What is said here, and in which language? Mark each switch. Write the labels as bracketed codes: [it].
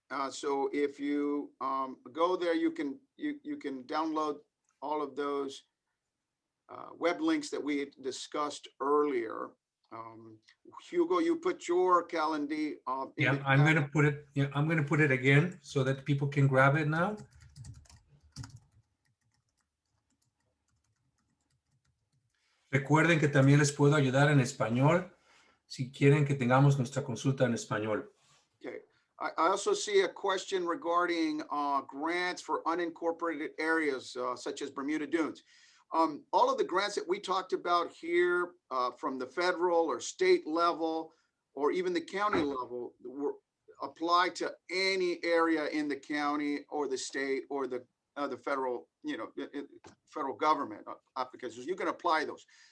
[en] So if you go there, you can download all of those web links that we discussed earlier. Hugo, you put your calendar. Yeah, I'm going to put it. Yeah, I'm going to put it again so that people can grab it now. [es] Recuerden que también les puedo ayudar en español si quieren que tengamos nuestra consulta en español. [en] Okay. I also see a question regarding grants for unincorporated areas such as Bermuda Dunes. All of the grants that we talked about here from the federal or state level, or even the county level, apply to any area in the county or the state or the federal, federal government applications. You can apply those.